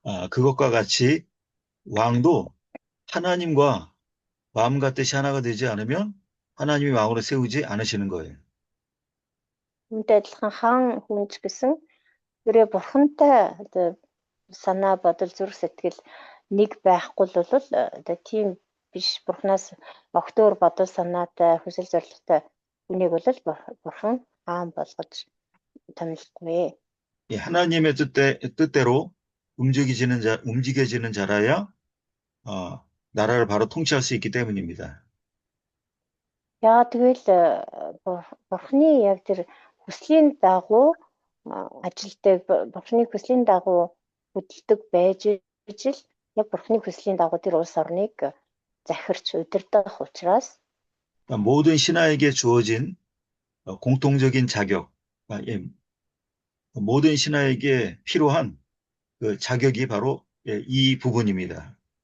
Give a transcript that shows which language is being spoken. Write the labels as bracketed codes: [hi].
[ko] 그것과 같이 왕도 하나님과 마음과 뜻이 하나가 되지 않으면 하나님이 왕으로 세우지 않으시는 거예요. [mn] Үүнтэй адилхан хаан хүнч гэсэн тэрэ бурхантай одоо санаа бодол зүрх сэтгэл нэг байхгүй л бол одоо тийм биш, бурхнаас огтөр бодол санаатай хүсэл зорилготой хүнийг бол бурхан хаан болгож томилхгүй. [ko] 예, 하나님의 뜻대로 움직여지는 자라야 나라를 바로 통치할 수 있기 때문입니다. [mn] Яа тэгэл бурхны яг тэр хүслийн дагуу ажилтдаг, бурхны хүслийн дагуу хөдөлдөг байж ижил яг бурхны хүслийн дагуу тэр улс орныг захирч удирдах учраас [ko] 모든 신하에게 주어진 공통적인 자격, 모든 신하에게 필요한 그 자격이 바로 이 부분입니다.